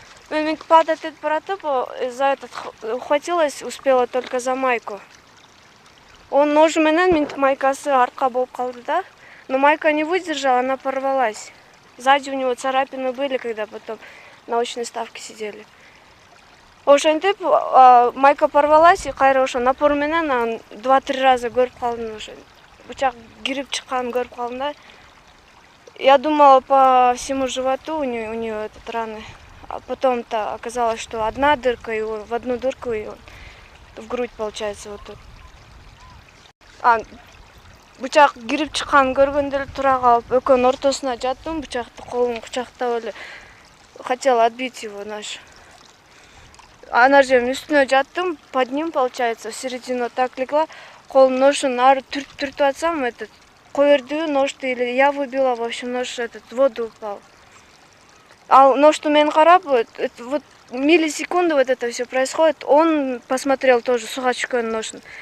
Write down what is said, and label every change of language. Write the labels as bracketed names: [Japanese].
[Kyrgyz] Мен минтип [Russian] падать [Kyrgyz] этип баратып, [Russian] за этот ухватилась, успела только за майку. Он ножу [Kyrgyz] менен минтип майкасы артка болуп калды да. [Russian] Но майка не выдержала, она порвалась. Сзади у него царапины были, когда потом на очной ставке сидели. [Kyrgyz] Ошентип майка порвалась, и кайра ошо напор менен 2-3 раза көрүп калдым, ошо бычак кирип чыкканын көрүп калдым да. [Russian] Я думала по всему животу у нее этот раны. А потом-то оказалось, что одна дырка, и в одну дырку, и в грудь, получается, вот тут. [Kyrgyz] Бычак кирип чыкканын көргөндө эле тура калып, экөөнүн ортосуна жаттым, бычакты колум кучактап эле [Russian] хотела отбить его нож. [Kyrgyz] Ана жердин үстүнө жаттым, [Russian] под ним, получается, в середину так легла, [Kyrgyz] колум ножун ары түртүп атсам, [Russian] этот [Kyrgyz] коердүү ножду [Russian] или я выбила, в общем, нож этот в воду упал. А [Kyrgyz] ножду мен карап, [Russian] вот миллисекунды вот это все происходит, он посмотрел тоже [Kyrgyz] суга чыккан ножун.